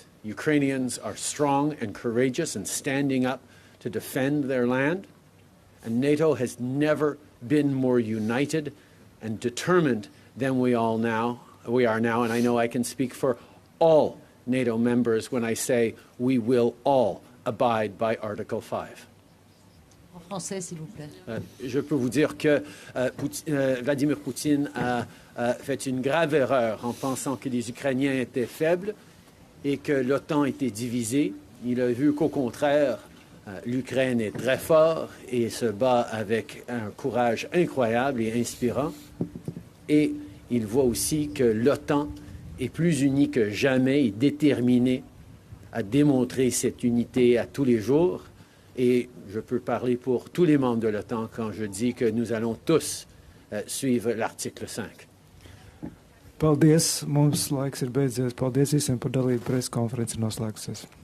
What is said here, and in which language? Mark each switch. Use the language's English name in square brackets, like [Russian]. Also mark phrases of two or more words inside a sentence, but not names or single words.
[English] Ukrainians are strong and courageous and standing up to defend their land. And NATO has never been more united and determined than we are now. And I know I can speak for all NATO members when I say we will all abide by Article 5. [French] En français, s'il vous plaît. Je peux vous dire que Vladimir Poutine a fait une grave erreur en pensant que les Ukrainiens étaient faibles et que l'OTAN était divisée. Il a vu qu'au contraire, l'Ukraine est très forte et se bat avec un courage incroyable et inspirant. Et il voit aussi que l'OTAN est plus unie que jamais et déterminée à démontrer cette unité à tous les jours. Et je peux parler pour tous les membres de l'OTAN quand je dis que nous allons tous suivre l'article 5. [Latvian] Paldies, mums laiks ir beidzies. Paldies visiem par dalību preskonferenci noslēgusies.